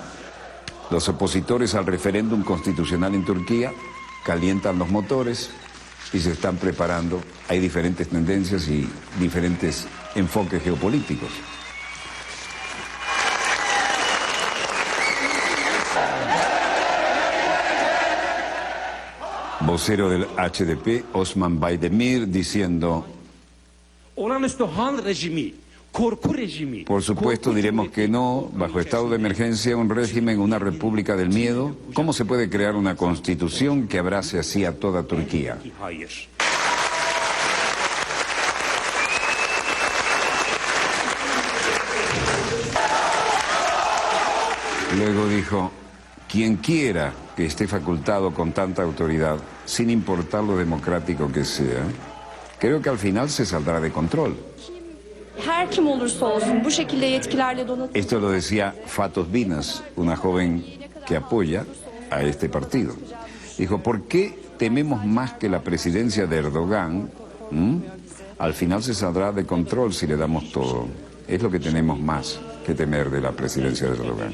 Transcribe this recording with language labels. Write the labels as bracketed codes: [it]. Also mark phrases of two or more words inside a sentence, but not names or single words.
[es] Los opositores al referéndum constitucional en Turquía calientan los motores y se están preparando. Hay diferentes tendencias y diferentes enfoques geopolíticos. Vocero del HDP, Osman Baydemir, diciendo: [tr] Olağanüstü hal rejimi [es] Por supuesto diremos que no, bajo estado de emergencia, un régimen, una república del miedo. ¿Cómo se puede crear una constitución que abrace así a toda Turquía? Luego dijo, quien quiera que esté facultado con tanta autoridad, sin importar lo democrático que sea, creo que al final se saldrá de control. [tr] Her kim olursa olsun bu şekilde yetkilerle donatılmış. [es] Esto lo decía Fatos Binas, una joven que apoya a este partido. Dijo, ¿por qué tememos más que la presidencia de Erdogan? Al final se saldrá de control si le damos todo. Es lo que tenemos más que temer de la presidencia de Erdogan.